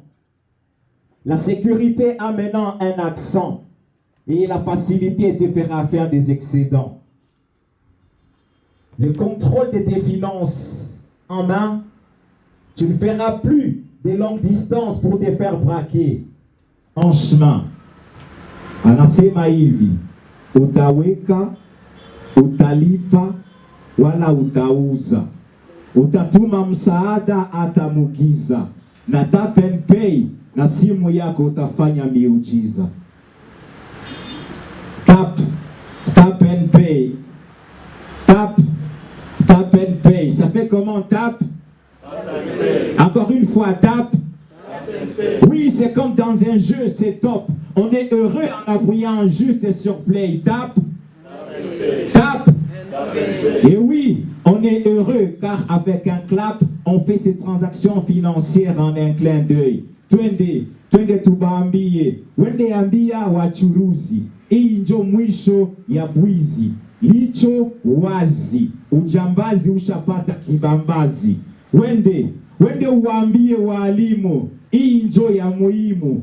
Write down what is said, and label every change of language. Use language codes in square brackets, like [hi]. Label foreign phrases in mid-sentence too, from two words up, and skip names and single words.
[fr] La sécurité a maintenant un accent et la facilité te fera faire des excédents. Le contrôle de tes finances en main, tu ne feras plus de longues distances pour te faire braquer en chemin. [sw] Anasema hivi, utaweka, utalipa, wala utauza. Utatuma msaada atamugiza. Na [en] tap and pay [sw] na simu yako utafanya miujiza. [en] Tap and pay. Tap and pay. [fr] Ça fait comment tap? Encore une fois, tap. Oui, c'est comme dans un jeu, c'est top. On est heureux en appuyant juste sur play. Tap. Tap. Et oui, on est heureux car avec un clap, on fait ces transactions financières en un clin d'œil. [sw] Twende tubaambie, wende ambia wachuruzi. Hii njo mwisho ya bwizi. Licho wazi, ujambazi ushapata kibambazi. Wende uwaambie walimu, hii njo ya muhimu.